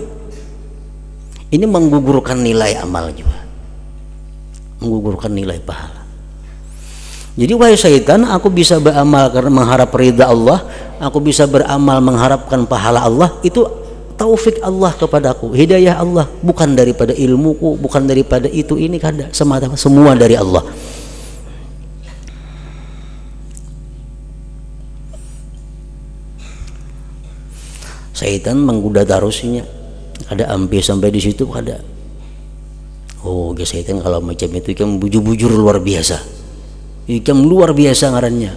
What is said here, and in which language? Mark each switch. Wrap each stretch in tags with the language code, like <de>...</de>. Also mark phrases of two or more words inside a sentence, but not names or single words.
<id>Ini menggugurkan nilai amal juga, menggugurkan nilai pahala. Jadi wahai syaitan, aku bisa beramal karena mengharap ridha Allah, aku bisa beramal mengharapkan pahala Allah, itu taufik Allah kepadaku, hidayah Allah, bukan daripada ilmuku, bukan daripada itu ini kada, semata semua dari Allah.</id> <bjn>Syaitan menggoda tarusinya, ada ampe sampai di situ kada. Oh, syaitan kalau macam itu ikam bujur-bujur luar biasa, ikam luar biasa ngarannya.</bjn>